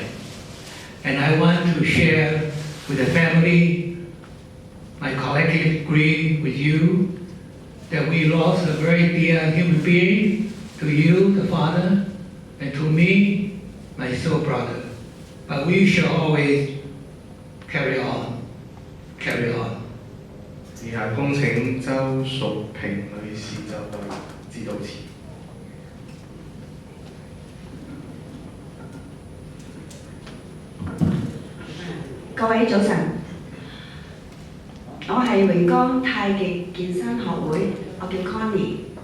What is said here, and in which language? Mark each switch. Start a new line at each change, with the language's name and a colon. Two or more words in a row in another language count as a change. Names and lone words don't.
English: And I want to share with the family my collective grief with you that we lost a very dear human being, to you, the father, and to me, my soul brother. But we shall always carry on.
Cantonese: 以下恭請周淑萍女士就為致悼詞。各位早晨，我係榮光太極健身學會，我叫 Connie。